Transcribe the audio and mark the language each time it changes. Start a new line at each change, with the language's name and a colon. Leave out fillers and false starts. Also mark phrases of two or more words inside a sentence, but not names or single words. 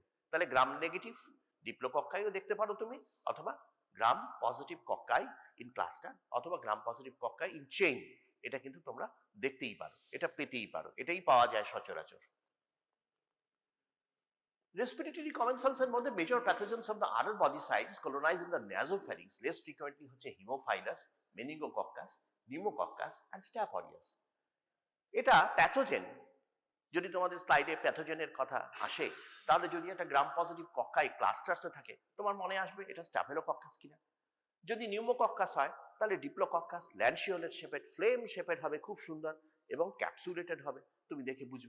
English: তাহলে gram negative diplococci
Bangla: দেখতে পারো তুমি, অথবা
English: gram positive cocci in cluster, অথবা gram positive cocci in chain.
Bangla: এটা কিন্তু তোমরা দেখতেই পারো, এটা পেতেই পারো, এটাই পাওয়া যায় সচরাচর।
English: Respiratory commensals
Bangla: এর মধ্যে
English: major pathogens of the other body sites colonize in the nasopharynx. Less frequently হচ্ছে Haemophilus, meningococcus, pneumococcus and staph aureus.
Bangla: এটা প্যাথোজেন। যদি তোমাদের স্লাইডে প্যাথোজেনের কথা আসে, তাহলে যদি একটা
English: gram positive cocci clusters
Bangla: থাকে, তোমার মনে আসবে এটা স্ট্যাফিলোকক্কাস কিনা। যদি নিউমোকক্কাস হয়, তাহলে
English: diplococcus lanceolate shaped, flame shaped
Bangla: হবে, খুব সুন্দর, এবং ক্যাপসুলেটেড হবে, তুমি দেখে বুঝবে।